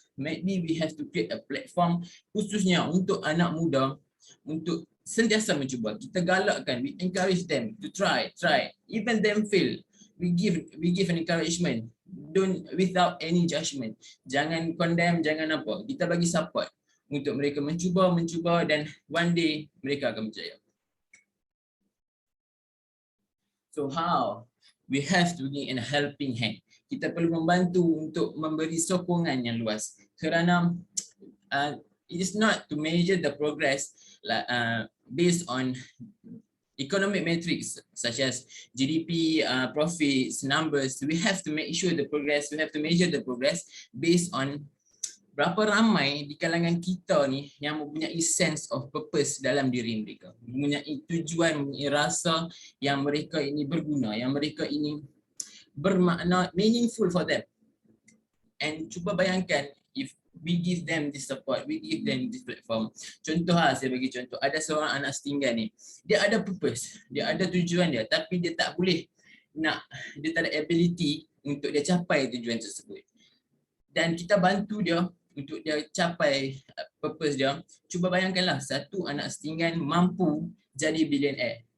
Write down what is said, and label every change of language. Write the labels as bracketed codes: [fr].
[en] Maybe we have to create a platform [ms] khususnya untuk anak muda untuk sentiasa mencuba. Kita galakkan, [en] we encourage them to try. Even them fail, we give an encouragement. Don't without any judgement. [ms] Jangan condemn, jangan apa. Kita bagi support untuk mereka mencuba dan [en] one day [ms] mereka akan berjaya. [en] So how? We have to give a helping hand. [ms] Kita perlu membantu untuk memberi sokongan yang luas. [en] Kerana it is not to measure the progress based on economic metrics such as GDP, profits, numbers. We have to make sure the progress, we have to measure the progress based on [ms] berapa ramai di kalangan kita ni yang mempunyai [en] sense of purpose [ms] dalam diri mereka. Mempunyai tujuan, mempunyai rasa yang mereka ini berguna, yang mereka ini bermakna, [en] meaningful for them. And [ms] cuba bayangkan [en] if we give them this support, we give them this platform. [ms] Contoh saya bagi contoh, ada seorang anak setinggan ni, dia ada purpose, dia ada tujuan dia, tapi dia tak boleh dia tak ada ability untuk dia capai tujuan tersebut. Dan kita bantu dia untuk dia capai purpose dia. Cuba bayangkanlah satu anak setinggan mampu jadi billionaire.